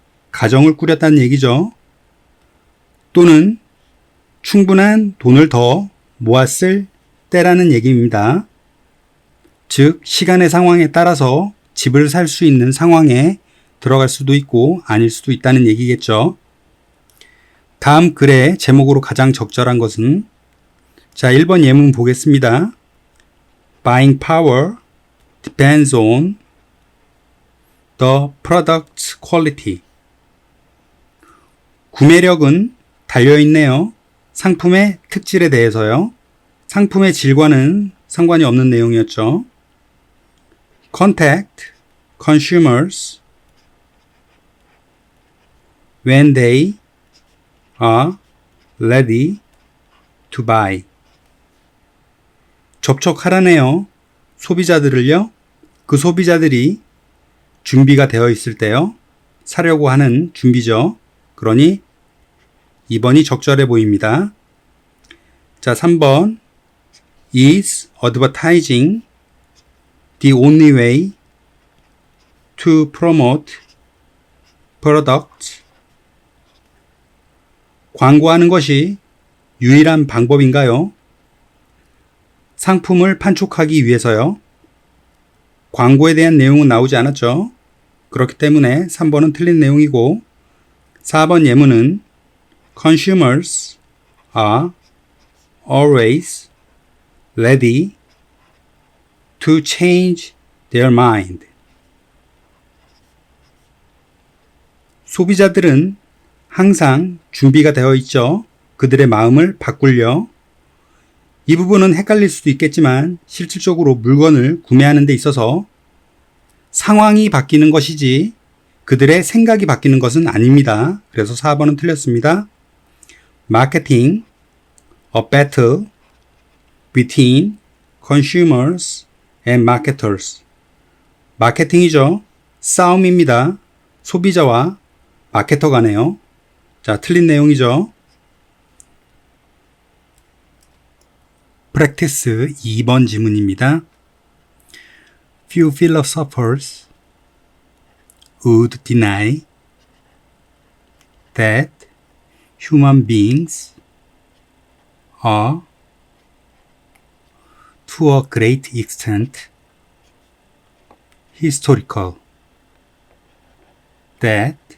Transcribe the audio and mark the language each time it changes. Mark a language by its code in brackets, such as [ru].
[ko] 가정을 꾸렸다는 얘기죠. 또는 충분한 돈을 더 모았을 때라는 얘기입니다. 즉, 시간의 상황에 따라서 집을 살 수 있는 상황에 들어갈 수도 있고 아닐 수도 있다는 얘기겠죠. 다음 글의 제목으로 가장 적절한 것은 자, 1번 예문 보겠습니다. [en] Buying power depends on the product's quality. [ko] 구매력은 달려있네요. 상품의 특질에 대해서요. 상품의 질과는 상관이 없는 내용이었죠. [en] Contact consumers when they are ready to buy. [ko] 접촉하라네요. 소비자들을요. 그 소비자들이 준비가 되어 있을 때요. 사려고 하는 준비죠. 그러니 2번이 적절해 보입니다. 자, 3번. [en] Is advertising the only way to promote products? [ko] 광고하는 것이 유일한 방법인가요? 상품을 판촉하기 위해서요. 광고에 대한 내용은 나오지 않았죠. 그렇기 때문에 3번은 틀린 내용이고 4번 예문은 [en] Consumers are always ready to change their mind. [ko] 소비자들은 항상 준비가 되어 있죠. 그들의 마음을 바꾸려. 이 부분은 헷갈릴 수도 있겠지만 실질적으로 물건을 구매하는 데 있어서 상황이 바뀌는 것이지 그들의 생각이 바뀌는 것은 아닙니다. 그래서 4번은 틀렸습니다. [en] Marketing a battle between consumers and marketers. [ko] 마케팅이죠. 싸움입니다. 소비자와 마케터 간에요. 자, 틀린 내용이죠. 프랙티스 2번 지문입니다. [en] Few philosophers would deny that human beings are to a great extent historical, that